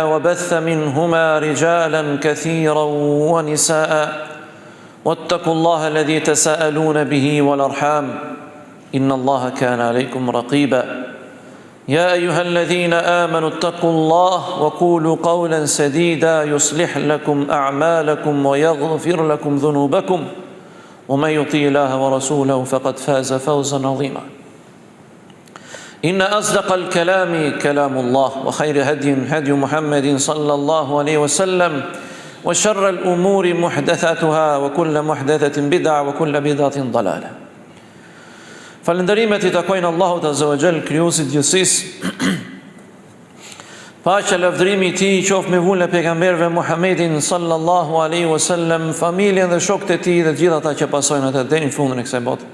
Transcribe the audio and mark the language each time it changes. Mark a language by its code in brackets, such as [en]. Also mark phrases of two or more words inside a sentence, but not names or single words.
[ar] وبث منهما رجالا كثيرا ونساء واتقوا الله الذي تساءلون به والأرحام إن الله كان عليكم رقيبا يا أيها الذين آمنوا اتقوا الله وقولوا قولا سديدا يصلح لكم أعمالكم ويغفر لكم ذنوبكم ومن يطع الله ورسوله فقد فاز فوزا عظيما إن أصدق الكلام كلام الله وخير هدي محمد صلى الله عليه وسلم وشر الأمور محدثاتها وكل محدثة بدعة وكل بدعة ضلالة [sq] Falënderimet I takojnë Allahut Azza wa Jall, krijuesit gjithësisë. Paqja lavdërimi I Tij qoftë me vullën e pejgamberëve Muhammedin [ar] صلى الله عليه وسلم, [sq] familjen dhe shokët e Tij dhe të gjithë ata që pasojnë atë deri në fundin e kësaj bote.